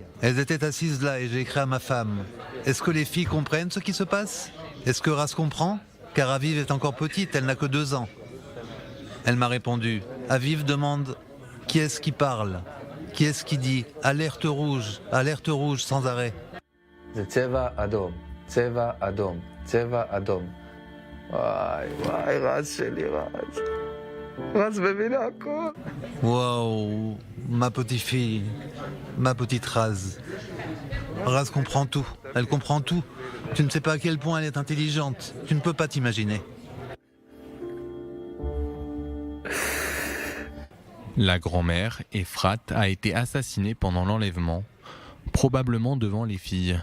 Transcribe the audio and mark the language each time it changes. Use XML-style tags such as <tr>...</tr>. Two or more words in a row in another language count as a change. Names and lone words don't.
<fr>Elles étaient assises là et j'ai écrit à ma femme. Est-ce que les filles comprennent ce qui se passe? Est-ce que Raz comprend? Car Aviv est encore petite, elle n'a que 2 ans. Elle m'a répondu. Aviv demande qui est-ce qui parle? Qui est-ce qui dit alerte rouge sans arrêt?</fr> <he>צבע אדום, צבע אדום, צבע אדום. וואי, וואי, רז שלי, רז. רז מבין הכל.</he> <fr>Waouh, ma petite fille, ma petite Raz. Raz comprend tout, elle comprend tout. Tu ne sais pas à quel point elle est intelligente, tu ne peux pas t'imaginer. La grand-mère, Efrat, a été assassinée pendant l'enlèvement, probablement devant les filles.</fr>